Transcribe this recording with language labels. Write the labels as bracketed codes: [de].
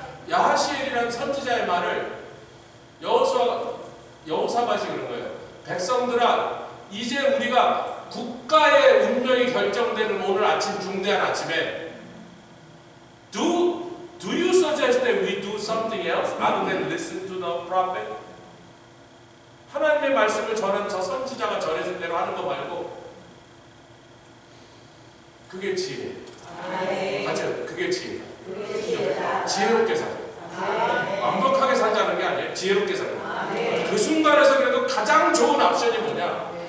[ko] 야하시엘이라는 선지자의 말을 여호사밧이 그런 거예요. 백성들아 이제 우리가 국가의 운명이 결정되는 오늘 아침 중대한 아침에 [en] Do you suggest that we do something else other than listen to the prophet? [ko] 하나님의 말씀을 전한 저 선지자가 전해준 대로 하는 거 말고 그게 지혜. 맞아요. 그게 지혜. 지혜롭게 살아. 완벽하게 살자는 게 아니에요. 지혜롭게 살아. 그 순간에서 그래도 가장 좋은 옵션이 뭐냐?